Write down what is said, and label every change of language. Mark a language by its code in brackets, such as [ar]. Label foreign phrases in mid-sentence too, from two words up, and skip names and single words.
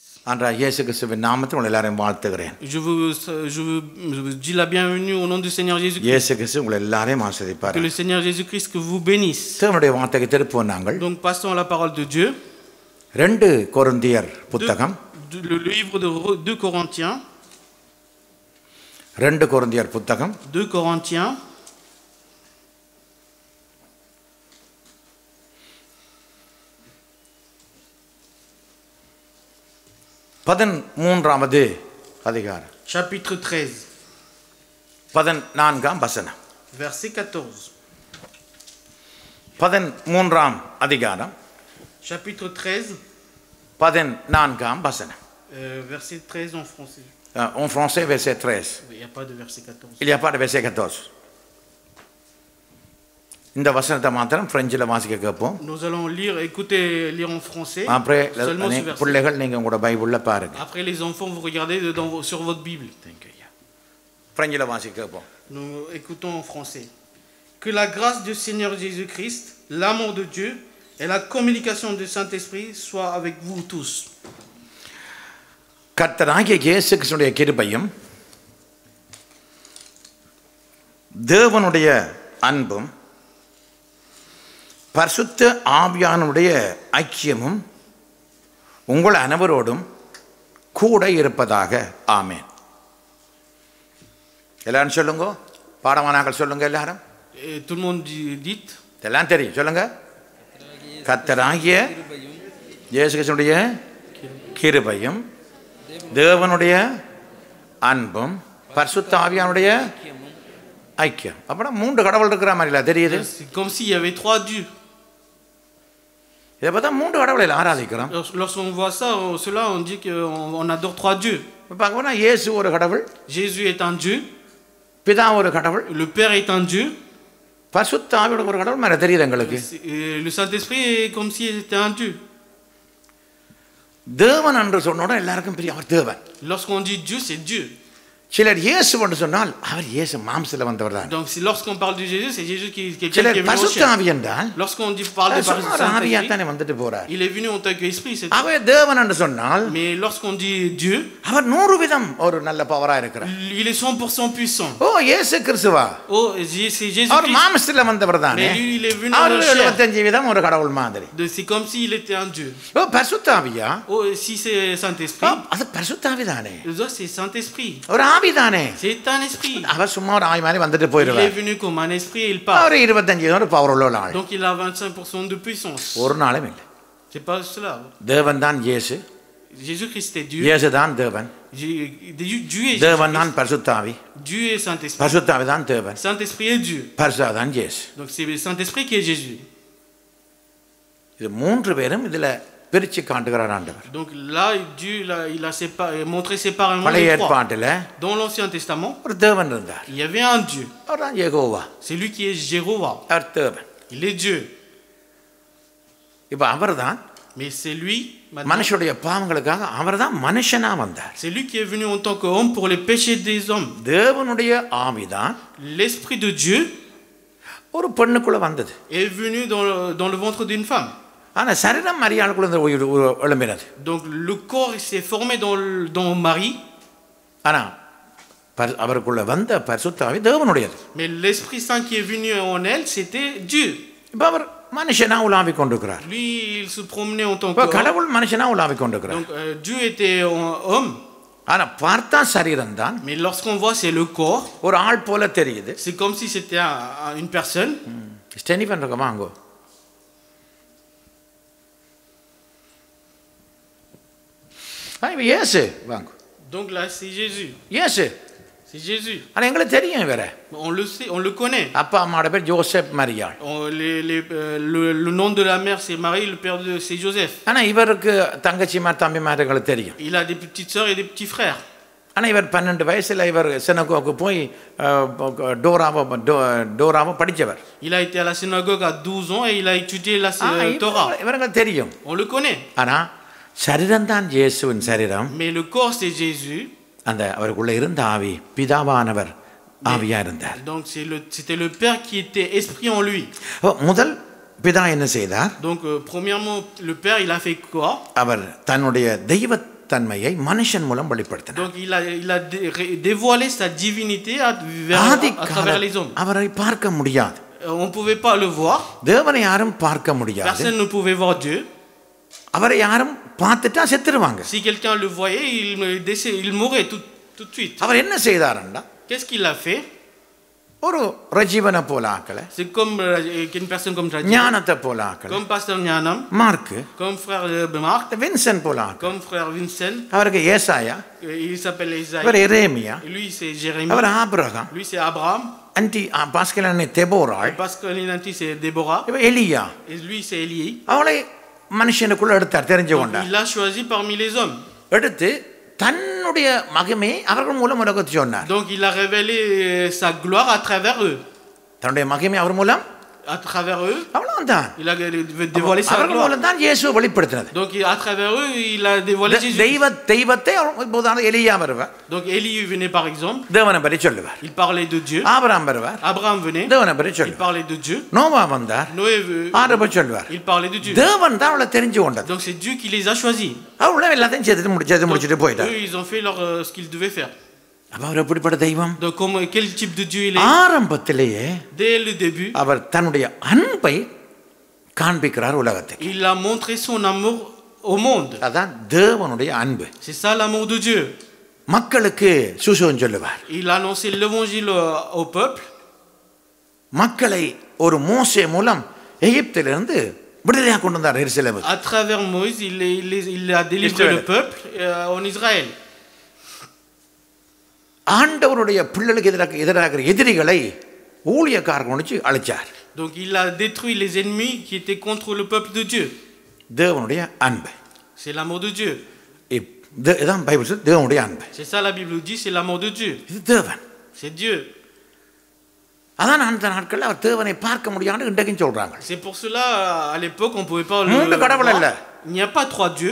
[ta] ஆண்டவராகிய இயேசு கிறிஸ்துவின் நாமத்தில் உங்களை எல்லாரையும் வாழ்த்துகிறேன். [fr] Je vous dis la bienvenue au nom du Seigneur Jésus-Christ. [ta] இயேசு கிறிஸ்து உங்களை எல்லாரையும் ஆசீர்வதிப்பார். [fr] Que le Seigneur Jésus-Christ que vous bénisse. [ta] தேவனுடைய வார்த்தைக்கு திருப்புவோம் நாங்கள். [fr] Donc passons à la parole de Dieu. [ta] 2 கொரிந்தியர் புத்தகம். [fr] Le livre de 2 Corinthiens. [ta] 2 கொரிந்தியர் புத்தகம். [fr] 2 Corinthiens. [ta] பதிமூன்றாவது அதிகாரம். [fr] Chapitre 13. [ta] 14ஆம் வசனம். [fr] Verset 14. [ta] 13ஆம் அதிகாரம். [fr] Chapitre 13. [ta] 14ஆம் வசனம். [fr] Verset 13 en français. En français, verset 13. Il n'y a pas de verset 14. Il n'y a pas de verset 14. [ta] இந்த வசனத்தை மாத்திரம் பிரெஞ்சில் வாசிக்க கேட்போம். [fr] Nous allons lire en français. Après, seulement ce verset. [ta] பிள்ளைகள் நீங்க உங்களோட பைபிளில் பாருங்க. [fr] Après les enfants, vous regardez sur votre Bible. [ta] பிரெஞ்சில் வாசிக்க கேட்போம். [fr] Nous écoutons en français. Que la grâce du Seigneur Jésus-Christ, l'amour de Dieu et la communication du Saint-Esprit soient avec vous tous. [ta] கர்த்தராகிய இயேசு கிறிஸ்துவின் கிருபையும் தேவனுடைய அன்பும் பரிசுத்த ஆவியானுடைய ஐக்கியமும் உங்கள் அனைவரோடும் கூட இருப்பதாக. ஆமென். எல்லாரும் சொல்லுங்க. பாடமானாக்கள் சொல்லுங்க எல்லாரும். [fr] Tout le monde dit. [ta] எல்லாம் தெரியும் சொல்லுங்க. கர்த்தராகிய இயேசு கிறிஸ்துவினுடைய கிருபையும் தேவனுடைய அன்பும் பரிசுத்த ஆவியானுடைய ஐக்கியம். அப்படின்னா 3 கடவுள் இருக்கிற மாதிரி இல்லை தெரியுது. [fr] C'est comme s'il y avait 3 dieux. [ta] இதை பார்த்தா 3 கடவுளை ஆராதிக்கிறோம். [fr] Lorsqu'on voit ça, cela on dit qu'on adore 3 dieux. [ta] பார்க்கணும்னா இயேசு ஒரு கடவுள். [fr] Jésus est un dieu. [ta] பிதா ஒரு கடவுள். [fr] Le Père est un dieu. [ta] பரிசுத்த ஆவியோட ஒரு கடவுள் மாதிரி தெரியுது எங்களுக்கு. [fr] Le Saint-Esprit est comme s'il était un dieu. [ta] தேவன் என்று சொன்னோட எல்லாருக்கும் பிரியம். அவர் தேவன். [fr] Lorsqu'on dit Dieu, c'est Dieu. [ta] சிலர் இயேசு என்று சொன்னால் அவர் இயேசு மாம்சத்தில் வந்தவர் தான். [fr] Donc lorsqu'on parle de Jésus, c'est Jésus qui est quelqu'un [ta] சிலர் [fr] qui est venu au [ta] பரிசுத்த [fr] ciel. [ta] ஆவி என்றால் [fr] Lorsqu'on parle de [ta] ஆவியா [fr] Saint-Esprit, [ta] தானே வந்துட்டு போறார். [fr] il est venu en tant qu'esprit, c'est tout. [ta] அவர் தேவன் என்று சொன்னால் [fr] Mais lorsqu'on dit Dieu, [ta] அவர் 100 விதம் ஒரு நல்ல பவரா இருக்கிறார். [fr] il est 100% puissant. [ta] ஓ இயேசு கிறிஸ்துவா? [fr] Oh, c'est Jésus [ta] அவர் [fr] Christ. [ta] மாம்சத்தில் வந்தவர் தானே. [fr] Mais lui, il est venu [ta] அவர் [fr] en chair. [ta] 75 விதம் ஒரு கடவுள் மாதிரி. [fr] C'est comme s'il était un Dieu. [ta] ஓ பரிசுத்த ஆவியா? [fr] Oh, si c'est Saint-Esprit, [ta] அது பரிசுத்த ஆவி தானே. [fr] c'est Saint-Esprit. [ta] ஒரு ஆவி தானே. [fr] C'est un esprit. [ta] அவர் சும்மா ஒரு ஆவி மாதிரி வந்துட்டு [fr] Il est [ta] போயிடுவார். [fr] venu comme un esprit et il part. [ta] அவர் 25 ஒரு பவர் உள்ள ஆள். [fr] Donc il a 25% de puissance. [ta] ஒரு நாளும் இல்லை. [fr] C'est pas cela. [ta] தேவன் தான் இயேசு. [fr] Jésus-Christ est Dieu. [ta] இயேசு தான் தேவன். [fr] Dieu est [ta] தேவன் தான் [fr] Jésus-Christ. [ta] பரிசுத்த ஆவி. [fr] Dieu est Saint-Esprit. [ta] பரிசுத்த ஆவி தான் தேவன். [fr] Saint-Esprit est Dieu. [ta] பரிசுத்த தான் இயேசு. [fr] Donc c'est le Saint-Esprit qui est Jésus. [ta] இது 3 பேரும் இதுல பிரிச்சு காட்டுகிறார் ஆண்டவர். [fr] Donc là, Dieu il a montré séparément [ta] பழைய [fr] les 3. [ta] ஏற்பாட்டில [fr] Dans l'Ancien Testament, [ta] ஒரு தேவன் இருந்தார். [fr] il y avait un Dieu. [ta] அவர் தான் யெகோவா. [fr] C'est lui qui est Jéhovah. [ta] அவர் தேவன். [fr] Il est Dieu. [ta] இப்போ அவர்தான் [fr] Mais c'est lui, maintenant, [ta] மனுஷனுடைய பாவங்களுக்காக அவர்தான் மனுஷனா வந்தார். [fr] c'est lui qui est venu en tant qu'homme pour les péchés des hommes. [ta] தேவனுடைய ஆவிதான் [fr] L'Esprit de Dieu [ta] ஒரு பெண்ணுக்குள்ள வந்தது. [fr] est venu dans le ventre d'une femme. [ta] ஆனா சரீரம் மரியாளுக்குள்ள எழும்பினது. [fr] Donc le corps s'est formé dans Marie. [ta] ஆனா அவருக்குள்ள வந்த பரிசுத்த ஆவி தேவனுடையது. [fr] Mais l'Esprit Saint qui est venu en elle, c'était Dieu. [ta] இப்போ அவர் மனுஷனா உலாவிக் கொண்டிருக்கிறார். [fr] Lui, il se promenait en tant [ta] இப்போ [fr] qu'homme. [ta] கடவுள் மனுஷனா உலாவிக் கொண்டிருக்கிறார். [fr] Donc Dieu était homme. [ta] ஆனா பார்த்தா சரீரம் தான். [fr] Mais lorsqu'on voit, c'est le corps. [ta] ஒரு ஆள் போல தெரியுது. [fr] C'est comme si c'était une personne. [ta] ஸ்டெனிஃபன் இருக்க வாங்கோ. இயேசு வாங்கோ. [fr] Donc là, c'est Jésus. [ta] இயேசு. [fr] C'est Jésus. [ta] ஆனா எங்களுக்கு தெரியும் வேற. [fr] On le sait, on le connaît. [ta] அப்பா அம்மாவோட பேர் ஜோசப் மரியாள். [fr] Le nom de la mère, c'est Marie, le père c'est Joseph. [ta] ஆனா இவருக்கு தங்கச்சிமார் தம்பிமார்களுக்கு தெரியும். [fr] Il a des petites sœurs et des petits frères. [ta] ஆனா இவர் 12 வயசுல இவர் சினகோகுக்கு போய் டோராவை படிச்சவர். [fr] Il a été à la synagogue à 12 ans et il a étudié la Torah. [ta] இவருக்கு தெரியும். [fr] On le connaît. [ta] ஆனா சரீரம் தான் இயேசுவின் சரீரம். [fr] Mais le corps c'est Jésus. [ta] அந்த அவருக்குள்ள இருந்த ஆவி பிதாவானவர் ஆவியா இருந்தார். [fr] Donc c'était le Père qui était esprit en lui. [ta] முதல் பிதா என்ன செய்தார்? [fr] Donc premièrement le Père il a fait quoi? [ta] அவர் தன்னுடைய தெய்வ தன்மையை மனுஷன் மூலம் வெளிப்படுத்தினார். [fr] Donc il a dévoilé sa divinité à travers les hommes. [ta] அவரை பார்க்க முடியாது. [fr] On ne pouvait pas le voir. [ta] தேவனை யாரும் பார்க்க முடியாது. [fr] Personne ne pouvait voir Dieu. [ta] அவரை யாரும் பார்த்துட்டா செத்துருவாங்க. [fr] Si quelqu'un le voyait, il mourait tout de suite. [ta] அவர் என்ன செய்தாருன்னா, [fr] Qu'est-ce qu'il a fait? [ta] ஒரு ரஜீவனை போல ஆக்கல, [fr] C'est comme une personne comme Rajib, [ta] ஞானத்தை போல ஆக்கல, [fr] comme pasteur Nyanam, [ta] மார்க்கு, [fr] comme frère Marc, [ta] வின்சென்ட் போல ஆக்கல, [fr] comme frère Vincent. [ta] அவருக்கு ஏசாயா, [fr] Il s'appelle Isaïe. [ta] அவர் எரேமியா, [fr] Lui c'est Jérémie. [ta] அவர் ஆபிரகாம், [fr] Lui c'est Abraham. [ta] அன்டி பாஸ்கலனை தெபோராள், [fr] Pascalinanti c'est Déborah. [ta] இவர் எலியா. [fr] Et lui c'est Élie. [ta] அவளை மனுஷனுக்குள்ள எடுத்தார், தெரிஞ்சு [fr] Donc, [ta] கொண்டார். [fr] il l'a choisi parmi les hommes. [ta] எடுத்து தன்னுடைய மகிமையை அவர்கள் மூலம் உலகத்துக்கு சொன்னார். [fr] Donc il a révélé sa gloire à travers eux. [ta] தன்னுடைய மகிமை அவர் மூலம், [fr] À travers eux, [ta] அவ்வளவுதான். [fr] il a dévoilé sa [ta] அவர்கள் [fr] gloire. [ta] மூலம் தான் இயேசுவை வெளிப்படுத்தினது. [fr] Donc à travers eux, il a dévoilé Jésus. [ta] தெய்வத்தை இப்போதான எலியா வருவார், [fr] Donc Élie venait par exemple, [ta] தேவனை பற்றி சொல்லுவார். [fr] il parlait de Dieu. [ta] ஆபிரகாம் வருவார், [fr] Abraham venait, [ta] தேவனை பற்றி [fr] il [ta] சொல்லுவார். [fr] parlait de Dieu. [ta] நோவா வந்தார், [fr] Noé, [ta] ஆரை பற்றி சொல்லுவார். [fr] il parlait de Dieu. [ta] தேவன் தான் அவளை தெரிஞ்சு கொண்டது. [fr] Donc c'est Dieu qui les a choisis. [ta] அவளை எல்லாத்தையும் செய்து முடிச்சுட்டு போயிட்டார். [fr] Eux, ils ont fait ce qu'ils devaient faire. [ta] அப்ப அவர் எப்படிப்பட்ட தெய்வம்? [fr] Donc quel type de Dieu il est? [ta] ஆரம்பத்திலேயே [fr] Dès le début, [ta] அவர் தன்னுடைய அன்பை காண்பிக்கிறார் உலகத்துக்கு. [fr] il a montré son amour au monde. [ta] அதான் தேவனுடைய அன்பு. [fr] C'est ça l'amour de Dieu. [ta] மக்களுக்கு சுசேஷம் சொல்லுவார். [fr] Il a annoncé l'évangile au peuple. [ta] மக்களை ஒரு மோசே மூலம் எகிப்திலிருந்து விடுதலையாக கொண்டு வந்தார் எருசலேமுக்கு. [fr] À travers Moïse, il a délivré le peuple en Israël. [ta] ஆண்டவருடைய பிள்ளைகளுக்கு எதிராக எதிரிகளை ஊழியக்காரர்கள் ஒழிச்சு அழிச்சார். [fr] Donc il a détruit les ennemis qui étaient contre le peuple de Dieu. [ta] தேவனுடைய அன்பு. [fr] C'est l'amour de Dieu. [ta] இதான் பைபிள் சொல்லுது, தேவனுடைய அன்பு. [fr] C'est ça la Bible dit, c'est l'amour de Dieu. [ta] இது தேவன். [fr] C'est Dieu. [ta] அதான் அந்த நாட்களில் அவர் தேவனை பார்க்க முடியாதுன்னு இன்றைக்கும் சொல்றாங்க. [fr] C'est pour cela à l'époque on pouvait pas [ta] மூன்று கடவுள் அல்ல. [fr] Il n'y a pas trois dieux.